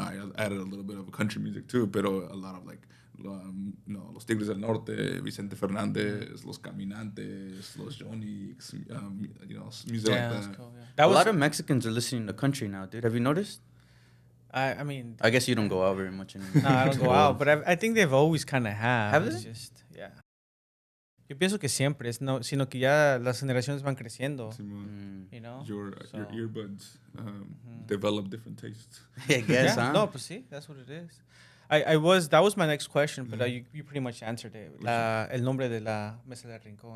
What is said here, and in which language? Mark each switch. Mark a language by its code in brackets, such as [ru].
[en] I added a little bit of country music too, but a lot of like, Los Tigres del Norte, Vicente Fernández, Los Caminantes, Los Jonix, music like that. Cool, yeah. A lot of Mexicans are listening to country now, dude. Have you noticed? I mean, I guess you don't go out very much anymore. No, I don't go out, but I think they've always kind of have. Have they? It's just, yeah. [es] Yo pienso que siempre, sino que ya las generaciones van creciendo. [en] Your earbuds develop different tastes. I guess, huh? No, [es] pues sí, [en] that's what it is. That was my next question, but you pretty much answered it. [es] El nombre de la Mesa del Rincón.